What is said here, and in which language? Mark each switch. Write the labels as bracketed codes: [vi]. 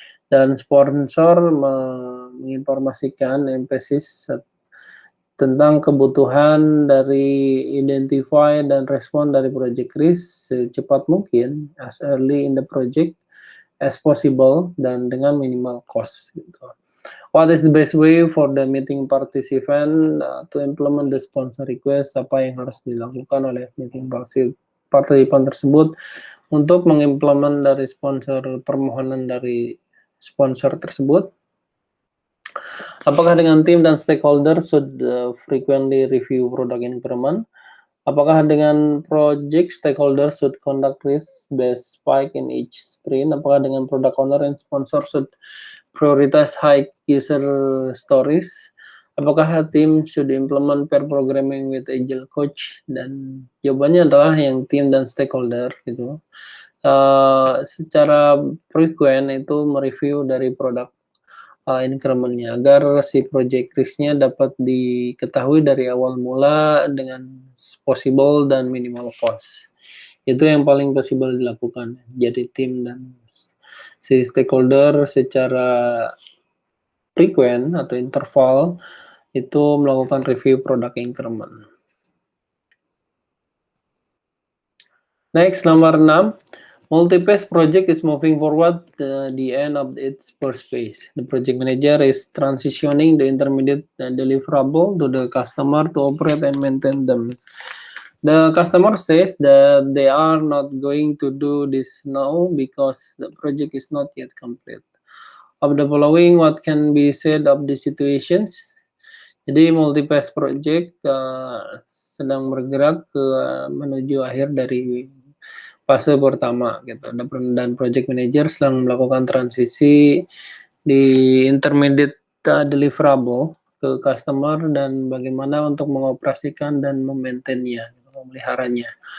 [id] Dan sponsor menginformasikan emphasis tentang kebutuhan dari identify dan respon dari project risk secepat mungkin, [en] as early in the project as possible, [id] dan dengan minimal cost. Gitu. [en] What is the best way for the meeting participant to implement the sponsor request? [id] Apa yang harus dilakukan oleh meeting participant tersebut untuk mengimplement dari sponsor permohonan dari sponsor tersebut? Apakah dengan tim dan [en] stakeholder should frequently review product increment? [id] Apakah dengan [en] project stakeholder should conduct risk-based spike in each sprint? [id] Apakah dengan [en] product owner and sponsor should prioritize high user stories? [id] Apakah [en] tim should implement pair programming with agile coach? [id] Dan jawabannya adalah yang tim dan stakeholder gitu. Secara frequent itu mereview dari produk increment-nya agar si project risk-nya dapat diketahui dari awal mula dengan possible dan minimal cost. Itu yang paling possible dilakukan. Jadi tim dan si stakeholder secara frequent atau interval itu melakukan review product increment. [en] Next, [id] nomor 6. [en] Multi-phase project is moving forward the end of its first phase. The project manager is transitioning the intermediate deliverable to the customer to operate and maintain them. The customer says that they are not going to do this now because the project is not yet complete. Of the following, what can be said of the situations? [id] Jadi multi-phase project sedang bergerak menuju akhir dari fase pertama gitu. Dan project manager sedang melakukan transisi di intermediate deliverable ke customer dan bagaimana untuk mengoperasikan dan memaintainnya, memeliharanya.